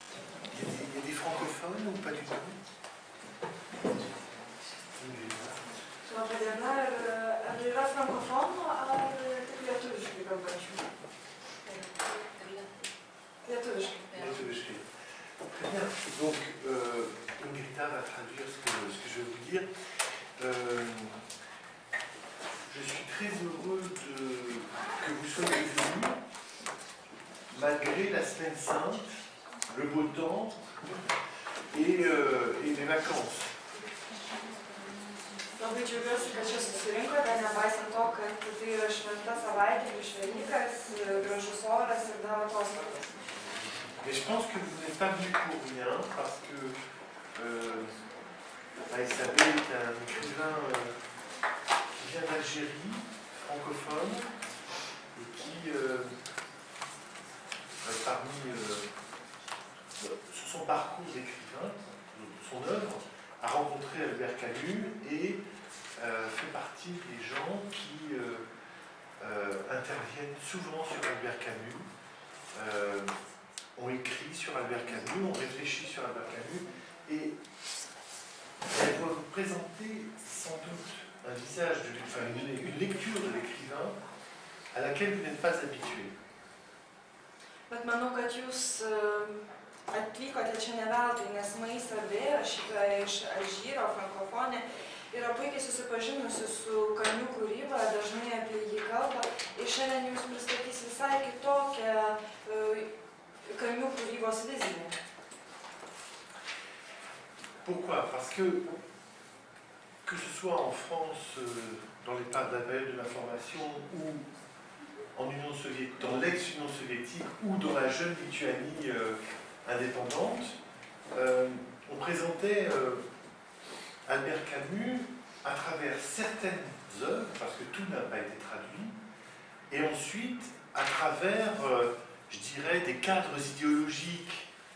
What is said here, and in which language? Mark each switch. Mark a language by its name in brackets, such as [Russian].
[French] francophone ou pas du tout? [Lithuanian] Laba diena, ar yra frankofonų, ar tik lietuviškai kalbančių? Lietuviškai. Lietuviškai. [French] Très bien. Donc, Ingrida va traduire ce que je vais vous dire. Je suis très heureux que vous soyez venus, malgré la semaine sainte, le beau temps et les vacances. [Lithuanian] Labai džiaugiuosi, kad čia susirinkote, nepaisant to, kad tai yra šventa savaitė, Velykas, gražus oras ir dar atostogos. [French] Mais je pense que vous n'êtes pas venus pour rien, parce que Maïsabe est un écrivain qui vient d'Algérie, francophone, et qui, parmi sur son parcours d'écrivain, son œuvre, a rencontré Albert Camus et fait partie des gens qui interviennent souvent sur Albert Camus, ont écrit sur Albert Camus, ont réfléchi sur Albert Camus, et elle doit vous présenter sans doute un visage, une lecture de l'écrivain à laquelle vous n'êtes pas habitué. [Lithuanian] Bet manau, kad jūs atvykote čia ne veltui, nes Maïsabe, rašytoja iš Alžyro, frankofonė, yra puikiai susipažinusi su Camus kūryba, dažnai apie jį kalba, ir šiandien jums pristatys visai kitokią Camus kūrybos viziją. [French] Pourquoi? Parce que ce soit en France, dans la période de l'information, ou en Union soviétique, dans l'ex-Union soviétique, ou dans la jeune Lituanie indépendante, on présentait Albert Camus à travers certaines œuvres, parce que tout n'a pas été traduit, et ensuite à travers, je dirais, des cadres idéologiques